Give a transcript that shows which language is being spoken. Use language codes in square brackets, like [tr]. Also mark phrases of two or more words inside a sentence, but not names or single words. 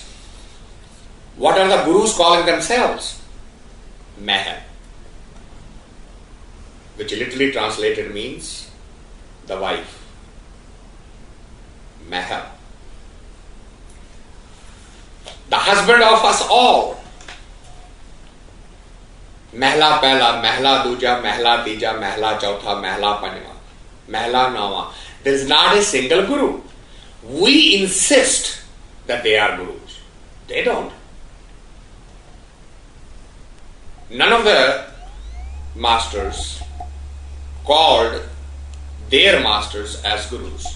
[en] What are the Gurus calling themselves? Mahal, which literally translated means the wife. Mahal, the husband of us all. [pa] ਮਹਲਾ ਪਹਿਲਾ, ਮਹਲਾ ਦੂਜਾ, ਮਹਲਾ ਤੀਜਾ, ਮਹਲਾ ਚੌਥਾ, ਮਹਲਾ ਪੰਜਵਾਂ, ਮਹਲਾ ਨੌਵਾਂ. [en] There is not a single Guru. We insist that they are Gurus. They don't. None of the masters called their masters as Gurus.